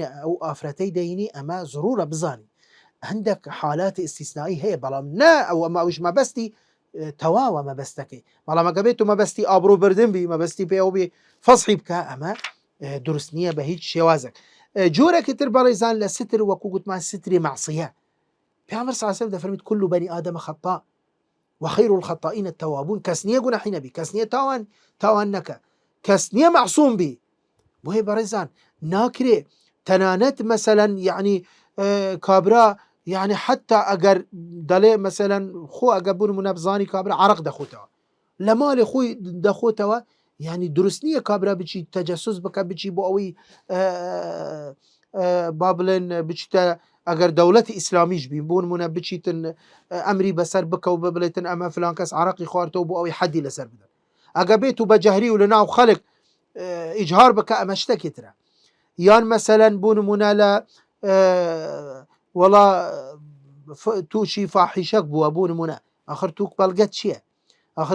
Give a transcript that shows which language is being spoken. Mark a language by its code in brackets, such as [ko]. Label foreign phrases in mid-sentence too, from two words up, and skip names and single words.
[ckb] ئەو ئافرەتەی دەینی ئەمە زڕورە بزانی هەندێک حالاتی ئیستیثنایی هەیە بەڵام نا ئەو ئەمە ئەوش مەبەستی تەواوە مەبەستەکەی بەڵام ئەگە بێت و مەبەستی ئابڕووبردن بی مەبەستی پێوە بێ فەسحی بکە ئەمە دروست نییە بە هیچ شێوازێک جۆرێکی تر بەڕێزان لە ستر وەکو گوتمان ستری مەعسیە پێغەمبەر [ar] صلی الله علیه و سلم [ckb] دەفەرمێت [ar] كل بني آدم خطاء وخير الخطائين التوابون [ckb] کەس نییە گوناحی نەبی کەس نییە تاوان نەکە کەس نییە مەعسووم بی بۆیە بەڕێزان ناکرێ تەنانەت مەسەلەن یعنی کابرا يعني حتى ئەگەر دەڵێ مەسەلەن خۆ ئەگە بوون منە بزانی کابرا عرق دەخۆتەوە لە ماڵی خۆی دەخۆتەوە يعني دروست نییە کابرا بچی تەجەسوس بکە بچی بۆ ئەوەی با بڵێن بچتە ئەگەر دەوڵەتی ئیسلامیش بین بوون منە بچیتن ئەمری بەسەر بکە و ببڵێتن ئەمە فلان کەس عرقی خواردەوە بۆ ئەوەی حەدی لەسەر بدەن ئەگە بێت و بە جەهری و لە ناو خەڵک ئیجهار بکە ئەمە شتێکی ترە یان مەسەلەن بوون منە لە وەڵا تووشی فاحیشەک بووە بوون منە ئاخر تووک بەڵگەت چییە آخر